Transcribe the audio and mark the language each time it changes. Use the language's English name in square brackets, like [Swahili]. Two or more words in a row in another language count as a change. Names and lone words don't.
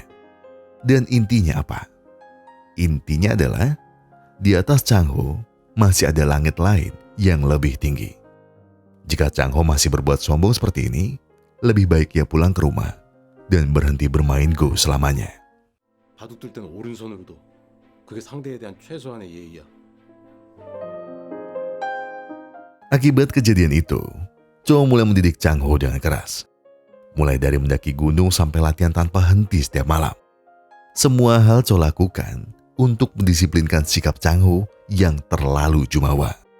[Indonesian] Dan intinya apa? Intinya adalah, di atas Chang Ho masih ada langit lain yang lebih tinggi. Jika Chang Ho masih berbuat sombong seperti ini, lebih baik ia pulang ke rumah dan berhenti bermain Go selamanya. [Korean] 바둑 둘 때는 오른손으로도 그게 상대에 대한 최소한의 예의야. [Indonesian] Akibat kejadian itu, Cho mulai mendidik Chang Ho dengan keras. Mulai dari mendaki gunung sampai latihan tanpa henti setiap malam. Semua hal Cho lakukan untuk mendisiplinkan sikap Chang Ho yang terlalu jumawa.